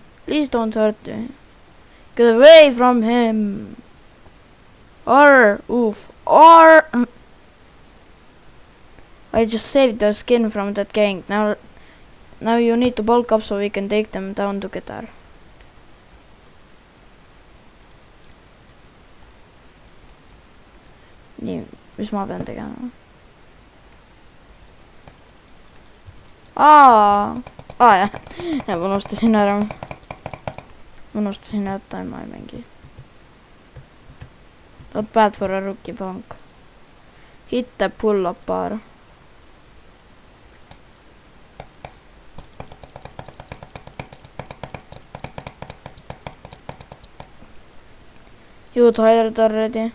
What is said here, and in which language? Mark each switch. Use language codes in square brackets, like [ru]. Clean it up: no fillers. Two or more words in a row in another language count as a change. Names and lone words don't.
[en] Please don't hurt me. Get away from him. Or, oof. Or... I just saved their skin from that gang. Now you need to bulk up so we can take them down together. [et] Nii, mis ma pean tegema? Jah. Ja ma unustasin ära. Unustasin, et ma ei mängi. [en] Not bad for a rookie punk. Hit the pull-up bar. You tired already?